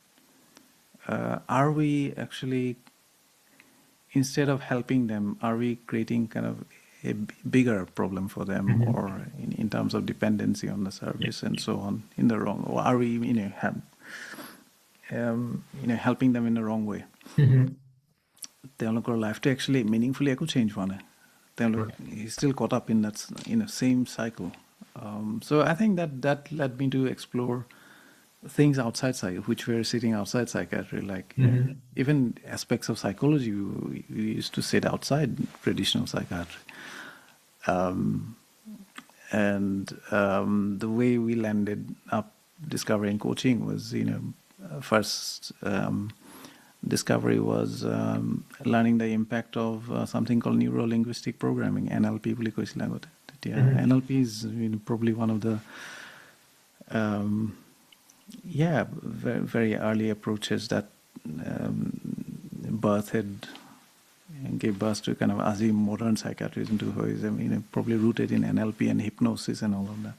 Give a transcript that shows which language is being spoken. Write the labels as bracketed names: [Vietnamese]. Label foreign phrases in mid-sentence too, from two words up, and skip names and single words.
[English] Are we actually, instead of helping them, are we creating kind of bigger problem for them, or in terms of dependency on the service and so on, in the wrong, or are we, helping them in the wrong way? [Assamese] তেওঁলোকৰ [English] lifeটো actually meaningfully [Assamese] একো চেঞ্জ হোৱা নাই, তেওঁলোক [English] still caught up in that same cycle. So I think that led me to explore things outside which were sitting outside psychiatry, like even aspects of psychology we used to sit outside traditional psychiatry. And the way we landed up discovering coaching was, first discovery was learning the impact of something called neuro-linguistic programming, NLP [Assamese] বুলি কৈছিল আগতে। [English] তেতিয়া NLP is probably one of the very, very early approaches that gave birth to kind of Asi modern psychiatrism, to who is probably rooted in NLP and hypnosis and all of that.